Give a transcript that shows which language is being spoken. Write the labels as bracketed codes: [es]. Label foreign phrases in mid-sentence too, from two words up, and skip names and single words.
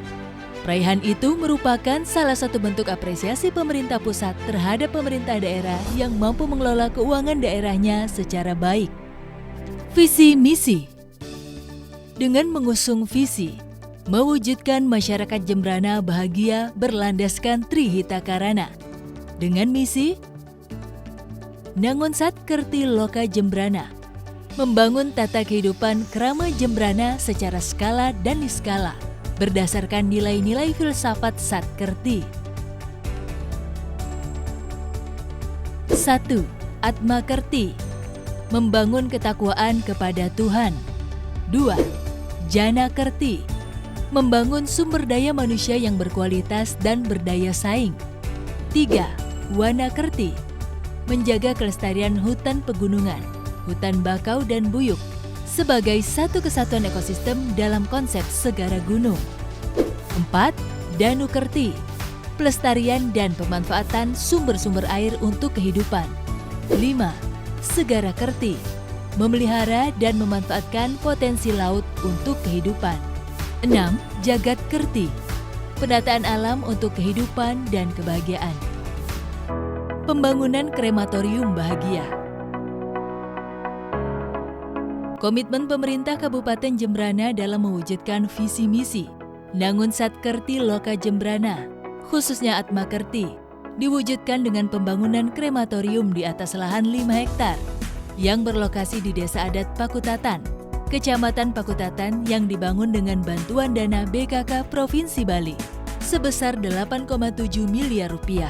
[id] Raihan itu merupakan salah satu bentuk apresiasi pemerintah pusat terhadap pemerintah daerah yang mampu mengelola keuangan daerahnya secara baik. Visi misi. Dengan mengusung visi, mewujudkan masyarakat Jembrana bahagia berlandaskan Trihita Karana. Dengan misi, Nangunsat Kerti Loka Jembrana, membangun tata kehidupan krama Jembrana secara skala dan niskala, berdasarkan nilai-nilai filsafat Satkerti. 1. Atma Kerti, membangun ketakwaan kepada Tuhan. 2. Jana Kerti, membangun sumber daya manusia yang berkualitas dan berdaya saing. 3. Wana Kerti, menjaga kelestarian hutan pegunungan, hutan bakau dan buyuk sebagai satu kesatuan ekosistem dalam konsep segara gunung. 4. Danu Kerti, pelestarian dan pemanfaatan sumber-sumber air untuk kehidupan. 5. Segara Kerti, memelihara dan memanfaatkan potensi laut untuk kehidupan. 6. Jagat Kerti, penataan alam untuk kehidupan dan kebahagiaan. Pembangunan krematorium bahagia. Komitmen pemerintah Kabupaten Jembrana dalam mewujudkan visi misi Nangunsat Kerti Loka Jembrana, khususnya Atma Kerti, diwujudkan dengan pembangunan krematorium di atas lahan 5 hektar yang berlokasi di Desa Adat Pakutatan, Kecamatan Pakutatan yang dibangun dengan bantuan dana BKK Provinsi Bali sebesar 8,7 miliar rupiah.